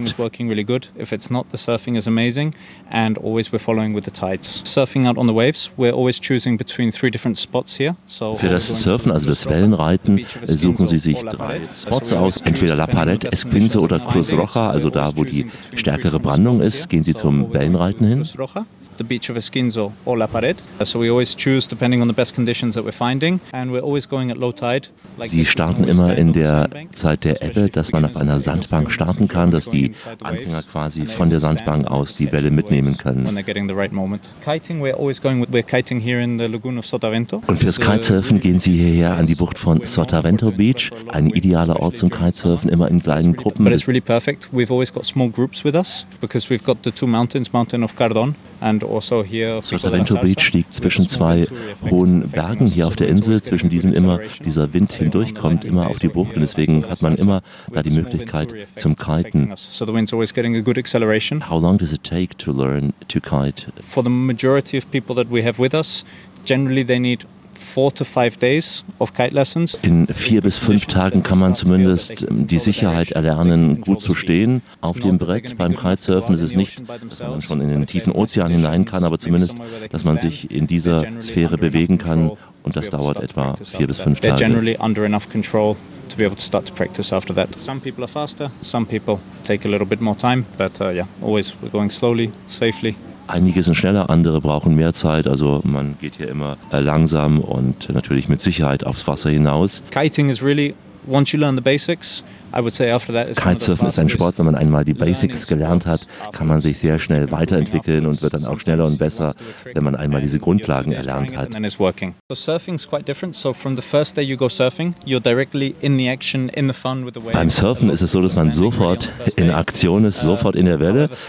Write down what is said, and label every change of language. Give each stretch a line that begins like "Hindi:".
English: Kiting is working really good. If it's not, the surfing is amazing and always we're following with the tides. Surfing out on the waves, we're always choosing between 3 different spots here.
German: So für das Surfen, also das Wellenreiten, suchen Sie sich 3 Spots aus, entweder La Parete, Esquinze oder Cruz Roja, also da, wo die stärkere Brandung ist, gehen Sie zum Wellenreiten hin.
English: The beach of Esquinzo or La Parete. So we always choose depending on the best conditions that we're finding and we're always going at low tide.
German: Sie starten immer in der Zeit der Ebbe, dass man auf einer Sandbank starten kann, dass die Anfänger quasi von der Sandbank aus die Welle mitnehmen können.
English: When they're getting the right moment. Kiting, we're always going with, we're kiting here in the lagoon of Sotavento.
German: Und fürs Kitesurfen gehen Sie hierher an die Bucht von Sotavento Beach, ein idealer Ort zum Kitesurfen, immer in kleinen Gruppen.
English: But it's really perfect. We've always got small groups with us because we've got the 2 mountains, Mountain of Cardon.
German: Sotavento Beach liegt zwischen 2 hohen Bergen hier auf der Insel, zwischen diesen immer dieser Wind hindurchkommt, immer auf die Bucht und deswegen hat man immer da die Möglichkeit zum Kiten.
English: So the wind's always getting a good acceleration. How long does it take to learn to kite? For the majority of people that we have with us, generally they need 4 to 5 days of kite lessons.
German: In 4 bis 5 Tagen kann man zumindest die Sicherheit erlernen, gut zu stehen auf dem Brett beim Kitesurfen. Es ist nicht, dass man schon in den tiefen Ozean hinein kann, aber zumindest, dass man sich in dieser Sphäre bewegen kann und das dauert etwa 4 bis 5 Tage.
English: Generally under enough control to be able to start to practice after that. Some people are faster, some people take a little bit more time, but yeah, always we're going slowly, safely.
German: Einige sind schneller, andere brauchen mehr Zeit, also man geht hier immer langsam und natürlich mit Sicherheit aufs Wasser hinaus.
English: Kiting is really, once you learn the basics,
German: Kitesurfen ist ein Sport, wenn man einmal die Basics gelernt hat, kann man sich sehr schnell weiterentwickeln und wird dann auch schneller und besser, wenn man einmal diese Grundlagen erlernt hat. Beim Surfen ist es so, dass man sofort in Aktion ist, sofort in der Welle.